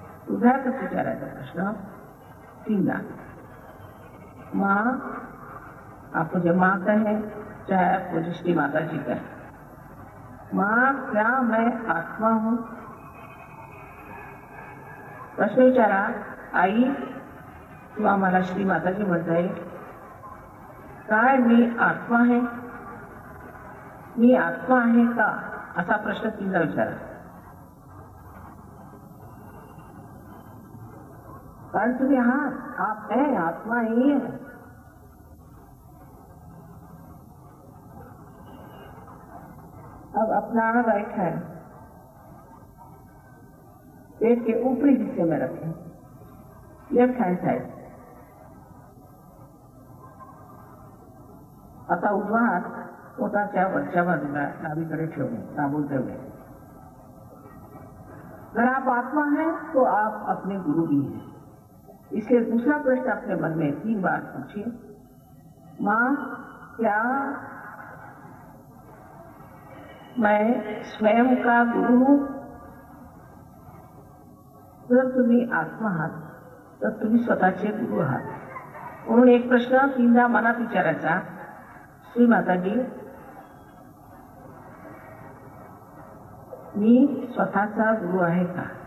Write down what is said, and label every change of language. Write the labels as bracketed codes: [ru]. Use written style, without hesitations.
[mr] हृदयातच विचारायचा प्रश्न 3दा. [hi] माँ, आप मुझे माँ कहें चाहे आप मुझे श्री माता जी कहें. माँ, क्या मैं आत्मा हूं? [mr] प्रश्न विचारा. आई किंवा मला श्री माताजी म्हणता येईल, काय मी आत्मा आहे? मी आत्मा आहे का? असा प्रश्न 3दा विचारा. कारण तुम्ही आहात, [hi] आप है, आत्मा ही है. अब अपना राइट हैंड पेट के ऊपरी हिस्से में रखें, लेफ्ट हैंड साइड. [mr] आता उजवा हात पोटाच्या वरच्या बाजूला डावीकडे ठेवणे, दाबून ठेवणे. [hi] अगर आप आत्मा हैं तो आप अपने गुरु भी हैं. इसलिए दूसरा प्रश्न अपने मन में 3 बार पूछिए. माँ, क्या मैं स्वयं का गुरु हूं? [mr] जर तुम्ही आत्मा आहात तर तुम्ही स्वतःचे गुरु आहात. म्हणून एक प्रश्न 3दा मनात विचारायचा. श्री माताजी, मी स्वतःचा गुरु आहे का?